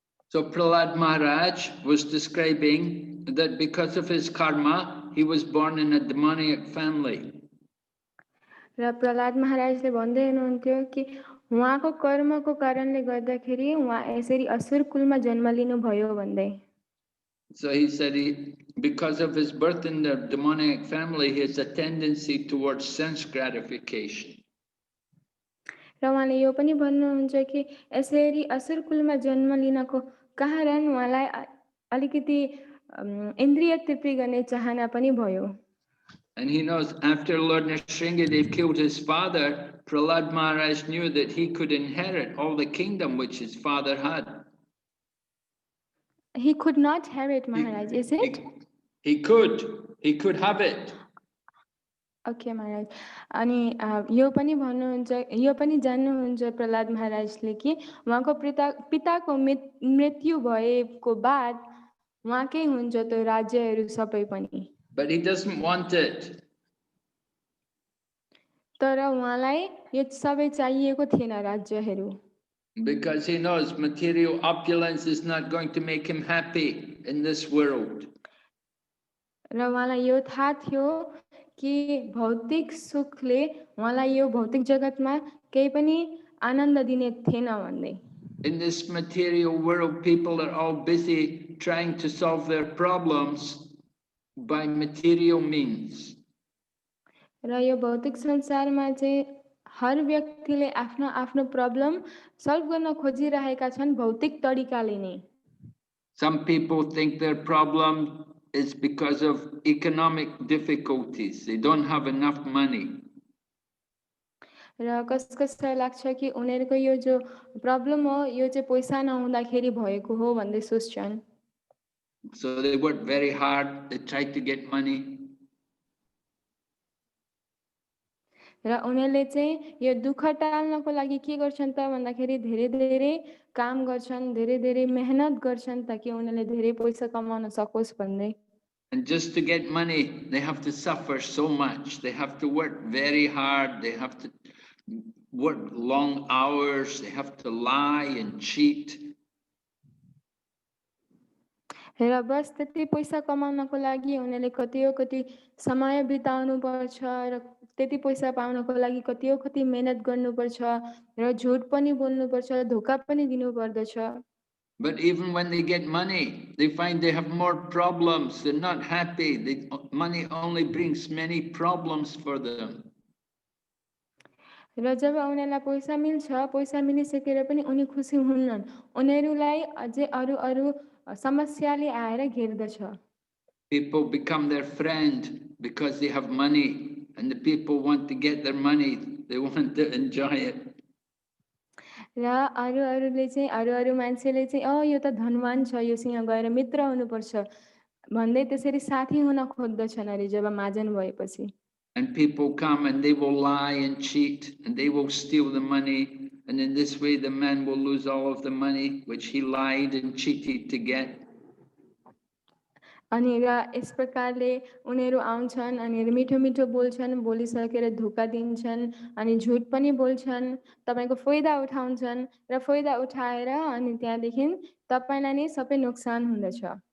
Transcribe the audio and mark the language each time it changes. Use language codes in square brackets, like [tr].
[en] So Prahlad Maharaj was describing that because of his karma, he was born in a demoniac family. [ne] र प्रहलाद महाराजले भन्दै हुनुहुन्थ्यो कि उहाँको कर्मको कारणले गर्दाखेरि उहाँ यसरी असुर कुलमा जन्म लिनु भयो भन्दै। [en] So he said because of his birth in the demoniac family, he has a tendency towards sense gratification. [ne] र उहाँले यो पनि भन्नुहुन्छ कि यसरी असुर कुलमा जन्म लिनको कारण उहाँलाई अलिकति इन्द्रिय तृप्ति गर्ने चाहना पनि भयो। [en] And he knows after Lord Nrsingadev killed his father, Prahlad Maharaj knew that he could inherit all the kingdom which his father had. He could not have it, Maharaj, is it? He could have it. Okay, Maharaj. [ne] अनि यो पनि भन्नुहुन्छ, यो पनि जान्नुहुन्छ प्रहलाद महाराजले कि उहाँको पिताको मृत्यु भएको बाद उहाँकै हुन्छ त्यो राज्यहरू सबै पनि। [en] But he doesn't want it. [ne] तर उहाँलाई यो सबै चाहिएको थिएन राज्यहरू। [en] Because he knows material opulence is not going to make him happy in this world. [ne] र उहाँलाई यो थाहा थियो कि भौतिक सुखले उहाँलाई यो भौतिक जगतमा केही पनि आनन्द दिने थिएन भन्दै। [en] In this material world, people are all busy trying to solve their problems by material means. [ne] र यो भौतिक संसारमा चाहिँ हर व्यक्तिले आफ्नो आफ्नो प्रब्लम सल्भ गर्न खोजिरहेका छन् भौतिक तरिकाले नै। [en] Some people think their problem is because of economic difficulties. They don't have enough money. [ne] र कसलाई लाग्छ कि उनीहरुको यो जो प्रब्लम हो यो चाहिँ पैसा नहुँदाखेरि भएको हो भन्दै सोच्छन्। [en] So they work very hard, they try to get money. [ne] र उनीहरुले चाहिँ यो दुःख टाल्नको लागि के गर्छन् त भन्दाखेरि धेरै धेरै काम गर्छन्, धेरै धेरै मेहनत गर्छन् ताकि उनीहरुले धेरै पैसा कमाउन सकोस् भन्दै। [en] And just to get money, they have to suffer so much. They have to work very hard. They have to work long hours. They have to lie and cheat. [ne] र बस त्यति पैसा कमाउनको लागि उनीहरुले कति समय बिताउनु पर्छ र त्यति पैसा पाउनको लागि कति मेहनत गर्नु पर्छ र झुट पनि बोल्नु पर्छ, धोका पनि दिनु पर्दछ। [en] But even when they get money, they find they have more problems. They're not happy. Money only brings many problems for them. [ne] र जब उनीहरुलाई पैसा मिल्छ, पैसा मिलिसकेर पनि उनी खुसी हुन्नन्, उनीहरुलाई अझै अरु समस्याले आएर घेर्दछ। [en] People become their friend because they have money, and the people want to get their money. They want to enjoy it. [ne] र अरुले चाहिँ अरु मान्छेले चाहिँ यो त धनवान छ, योसँग गएर मित्र हुनुपर्छ भन्दै त्यसरी साथी हुन खोज्दछन् अरे जब माजन भएपछि। [en] And people come and they will lie and cheat and they will steal the money, and in this way the man will lose all of the money which he lied and cheated to get. [ne] अनि र यस प्रकारले उनीहरू आउँछन् अनि मिठो मिठो बोल्छन्, बोलिसकेर धोका दिन्छन् अनि झुट पनि बोल्छन्, तपाईँको फाइदा उठाउँछन् र फाइदा उठाएर अनि त्यहाँदेखि तपाईँलाई नै सबै नोक्सान हुँदछ।